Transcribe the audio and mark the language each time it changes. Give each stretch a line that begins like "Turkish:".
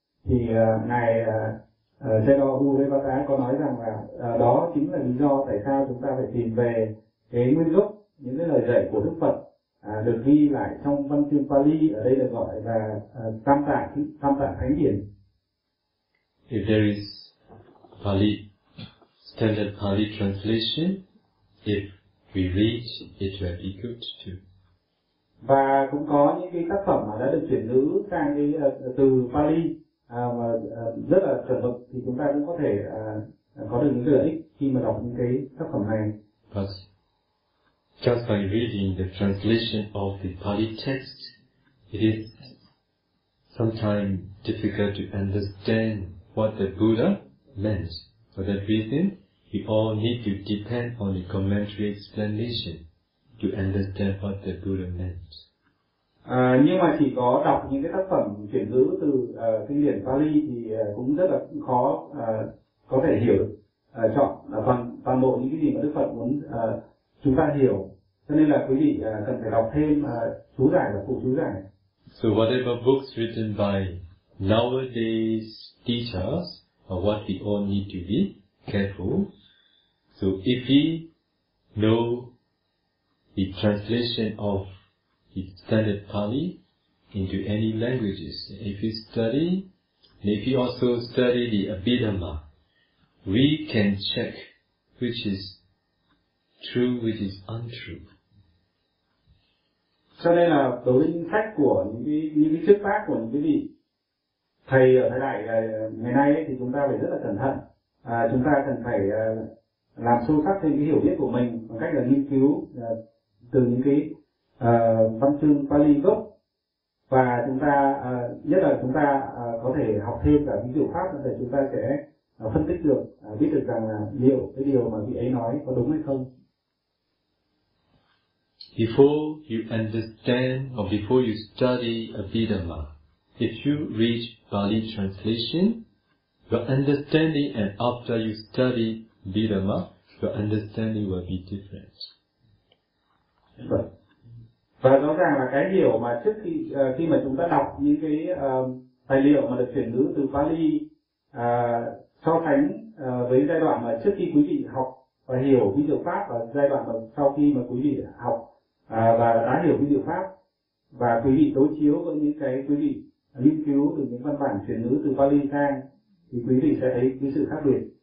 Vietnamese: Thì ngài Jeno Uvevata có nói rằng là đó chính là lý do tại sao chúng ta phải tìm về cái nguyên gốc những cái lời dạy của Đức Phật được ghi lại trong văn chương Pali, ở đây được gọi là Tam Tạng Thánh Điển.
English: If there is Pali, standard Pali translation, if we read, it will be good too.
Vietnamese: Và cũng có những cái tác phẩm mà đã được chuyển ngữ sang cái từ Pali mà rất là chuẩn mực, thì chúng ta cũng có thể có được những lợi ích khi mà đọc những cái tác phẩm này.
English: But just by reading the translation of the Pali text, it is sometimes difficult to understand what the Buddha meant. For that reason, we all need to depend on the commentary explanation to understand what the Buddha meant.
Vietnamese: Nhưng mà chỉ có đọc những cái tác phẩm chuyển ngữ từ kinh điển Pali thì cũng rất là khó có thể hiểu chọn bằng toàn bộ những cái gì mà Đức Phật muốn chúng ta hiểu. Cho nên là quý vị cần phải đọc thêm chú giải và phụ chú giải.
English: So whatever books written by Nowadays, teachers, what we all need to be careful. So if we know the translation of the standard Pali into any languages, if you study, if you also study the Abhidhamma, we can check which is true, which is untrue.
Vietnamese: Cho nên là đối với những sách của những cái thuyết pháp của những cái vị thầy ở thời đại ngày nay ấy, thì chúng ta phải rất là cẩn thận. Chúng ta cần phải làm sâu sắc thêm cái hiểu biết của mình bằng cách là nghiên cứu từ những cái văn chương Pali gốc, và chúng ta nhất là chúng ta có thể học thêm cả những diệu pháp để chúng ta sẽ phân tích được, biết được rằng liệu cái điều mà vị ấy nói có đúng hay không.
English: Before you understand or before you study Abhidhamma, if you read Pali translation, your understanding, and after you study Abhidhamma, your understanding will be different.
Vietnamese: Và rõ ràng là cái hiểu mà trước khi khi mà chúng ta đọc những cái tài liệu mà được chuyển ngữ từ Pali so sánh với giai đoạn mà trước khi quý vị học và hiểu cái diệu pháp, và giai đoạn mà sau khi mà quý vị học và đã hiểu cái diệu pháp, và quý vị đối chiếu với những cái quý vị nghiên cứu từ những văn bản chuyển ngữ từ Pali sang, thì quý vị sẽ thấy cái sự khác biệt.